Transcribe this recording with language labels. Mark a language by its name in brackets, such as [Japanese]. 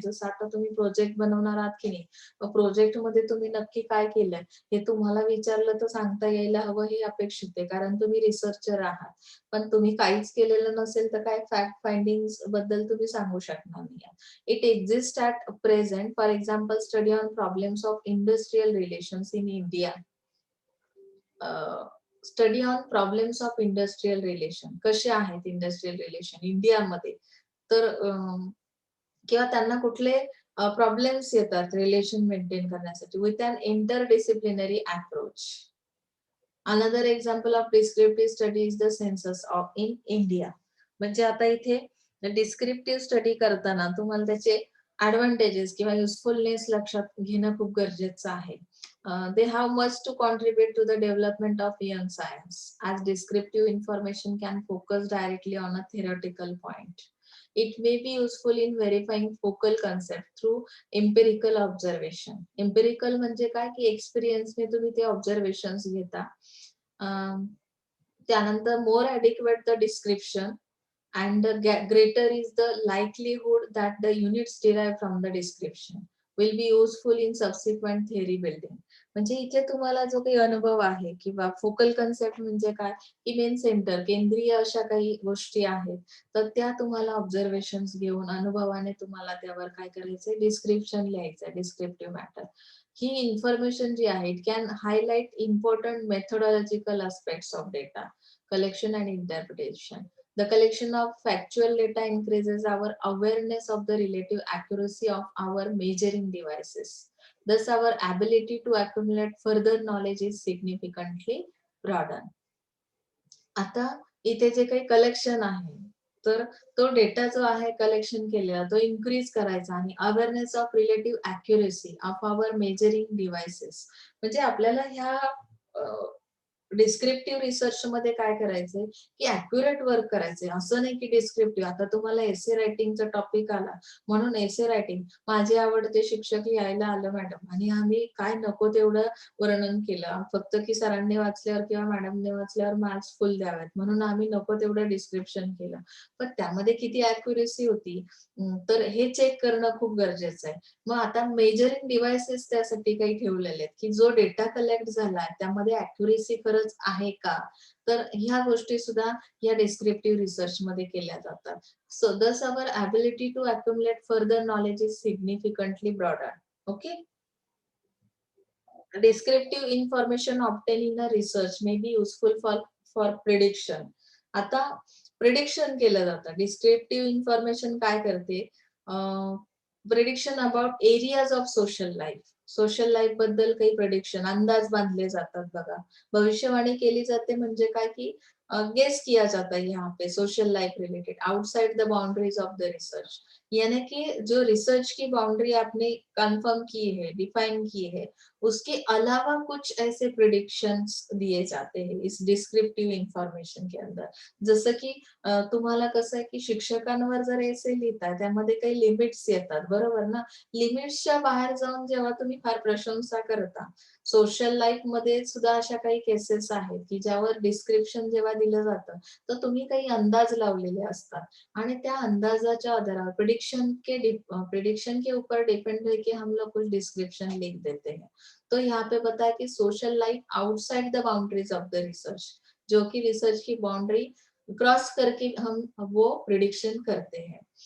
[Marathi] जसं आता तुम्ही प्रोजेक्ट बनवणार आहात की नाही, मग प्रोजेक्टमध्ये तुम्ही नक्की काय केलंय हे तुम्हाला विचारलं तर सांगता यायला हवं हे अपेक्षित आहे, कारण तुम्ही रिसर्चर आहात. पण तुम्ही काहीच केलेलं नसेल तर काय फॅक्ट फाइंडिंग बद्दल तुम्ही सांगू शकणार नाही. [English] It exists at present. For example, study on problems of industrial relations in India. Study on problems of industrial relation. [Marathi] कसे आहेत इंडस्ट्रियल रिलेशन इंडियामध्ये, तर किंवा त्यांना कुठले प्रॉब्लेम्स येतात रिलेशन मेंटेन करण्यासाठी [English] With an interdisciplinary approach. Another example of descriptive study is the census of in India. [Marathi] म्हणजे आता इथे डिस्क्रिप्टिव्ह स्टडी करताना तुम्हाला त्याचे ऍडव्हान्टेजेस किंवा युजफुलनेस लक्षात घेणं खूप गरजेचं आहे. [English] They have much to contribute to the development of young science, as descriptive information can focus directly on a theoretical point. It may be useful in verifying focal concept through empirical observation. [Marathi] Empirical म्हणजे काय, की एक्सपिरियन्सने तुम्ही ते observations घेता. त्यानंतर [English] more adequate the description and greater is the likelihood that the units derived from the description will be useful in subsequent theory building. [Marathi] म्हणजे इथे तुम्हाला जो काही अनुभव आहे किंवा फोकल कन्सेप्ट म्हणजे काय, की मेन सेंटर केंद्रीय अशा काही गोष्टी आहेत तर त्या तुम्हाला ऑब्झर्वेशन्स घेऊन अनुभवाने तुम्हाला त्यावर काय करायचंय, डिस्क्रिप्शन लिहायचंय, डिस्क्रिप्टिव्ह मॅटर. ही इन्फॉर्मेशन जी आहे [English] It can highlight important methodological aspects of data collection and interpretation. The collection of factual data increases our awareness of the relative accuracy of our measuring devices. Thus, our ability to accumulate further knowledge is significantly broadened. [Marathi] आता इथे जे काही collection आहे, तर तो data जो आहे collection केलेला तो इन्क्रीज करायचा आणि [English] Awareness of relative accuracy of our measuring devices. [Marathi] म्हणजे आपल्याला ह्या डिस्क्रिप्टिव्ह रिसर्च मध्ये काय करायचंय की अॅक्युरेट वर्क करायचंय. असं नाही की डिस्क्रिप्टिव्ह, आता तुम्हाला एसे रायटिंगचा टॉपिक आला म्हणून एसे रायटिंग, माझे आवडते शिक्षक लिहायला आलं मॅडम आणि आम्ही काय नको तेवढं वर्णन केलं, फक्त की सरांनी वाचल्यावर किंवा मॅडमने वाचल्यावर मार्क्स फुल द्यावेत म्हणून आम्ही नको तेवढं डिस्क्रिप्शन केलं. पण त्यामध्ये किती अॅक्युरेसी होती, तर हे चेक करणं खूप गरजेचं आहे. मग आता मेजरिंग डिव्हाइसेस त्यासाठी काही ठेवलेले आहेत, की जो डेटा कलेक्ट झाला त्यामध्ये अॅक्युरेसी खरंच आहे का? तर ह्या गोष्टी सुद्धा या डिस्क्रिप्टिव्ह रिसर्च मध्ये केल्या जातात. [English] So thus our ability to accumulate further knowledge is significantly broader. Okay. Descriptive information obtained in a research may be useful for prediction. [Marathi] आता प्रिडिक्शन केलं जातं. डिस्क्रिप्टिव्ह इन्फॉर्मेशन काय करते, [English] Prediction about areas of social life. [Marathi] Social life बद्दल काही prediction, अंदाज बांधले जातात बघा. भविष्यवाणी केली जाते म्हणजे काय की [Hindi] गेस किया जाता है यहाँ पे social life related [English] Outside the boundaries of the research. [Hindi] यानी कि जो रिसर्च की बाउंड्री आपने कंफर्म की है, डिफाइन की है, उसके अलावा कुछ ऐसे प्रिडिक्शंस दिए जाते हैं इस डिस्क्रिप्टिव्ह इन्फॉर्मेशन के अंदर. [Marathi] जसं की तुम्हाला कसं आहे की शिक्षकांवर जर एसे लिहिताय त्यामध्ये काही लिमिट्स येतात बरोबर ना. लिमिट्सच्या बाहेर जाऊन जेव्हा तुम्ही फार प्रशंसा करता, सोशल लाईफ मध्ये सुद्धा अशा काही केसेस आहेत की ज्यावर डिस्क्रिप्शन जेव्हा दिलं जातं तर तुम्ही काही अंदाज लावलेले असतात आणि त्या अंदाजाच्या आधारावर प्रिडिक्शन [Hindi] के ऊपर डिपेंड है कि हम लोग कुछ डिस्क्रिप्शन लिख देते हैं. तो यहाँ पे बताया कि [English] social life outside the boundaries of the research, [Hindi] जो कि रिसर्च की बाउंड्री क्रॉस करके हम वो प्रिडिक्शन करते हैं.